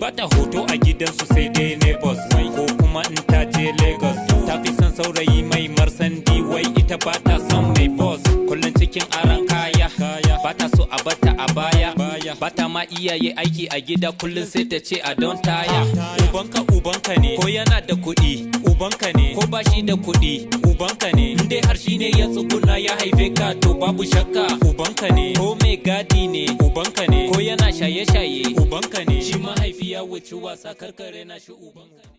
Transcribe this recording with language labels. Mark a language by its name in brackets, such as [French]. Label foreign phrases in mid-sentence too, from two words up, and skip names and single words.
[Hausa] Ba ta hoto a gidansu sai dai neighbors. Ko kuma in ta je Lagos, ta fi son saurayi mai marsandi. Wai ita ba ta son mai boss. Kullum cikin aran kaya, ba ta so a bata a baya. Ba ta ma iyaye aiki a gida, kullum sai ta ce, [English] "I don't tire." [Hausa] Ubanka ubanka ne, ko yana da kuɗi, ubanka ne. Ko ba shi da kuɗi, ubanka ne. In dai har shi ne ya tsuguna ya haife ka, to babu shakka, ubanka ne. Ko mai gadi ne, ubanka ne. Ko yana shaye-shaye, ubanka ne. Shi mahaifi ya wuce wasa, kar ka rena shi, ubanka ne.